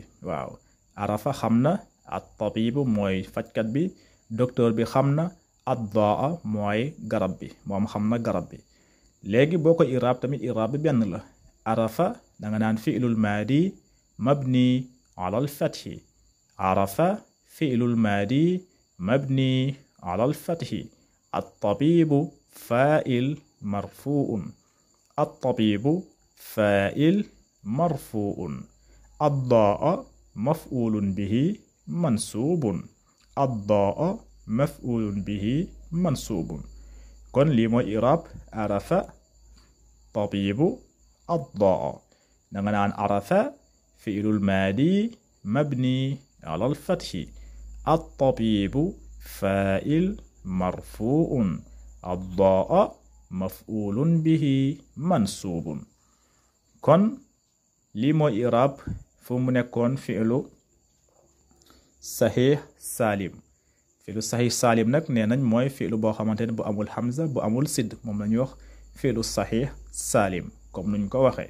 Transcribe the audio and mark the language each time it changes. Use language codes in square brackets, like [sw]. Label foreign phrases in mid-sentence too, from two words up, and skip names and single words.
[wo] waaw arafa xam na, [ar] الطبيب [wo] mooy fajkat bi, docteur bi xam na, addaa mooy garab bi, moom xam na garab bi. léegi boo ko iraab tamit iraab bi benn la. [ar] arafa [wo] danga naan [ar] فعل ماض مبني على الفتح. عرف فعل ماض مبني على الفتح. الطبيب فاعل مرفوع. الطبيب فاعل مرفوع. الداء مفعول به منصوب. الداء مفعول به منصوب. [wo] kon lii mooy iraab [ar] عرف طبيب الداء. [wo] danga naan [ar] arafa فعل ماض مبني على الفتح. الطبيب فاعل مرفوع. الداء مفعول به منصوب. [wo] kon lii mooy iraab fu mu nekkoon [ar] فعل صحيح سالم. فعل صحيح سالم [wo] nag nee nañ mooy fi'lu boo xamante ne bu amul hamza bu amul sidd moom la ñuy wax [ar] فعل صحيح سالم [wo] comme nuñ ko waxee.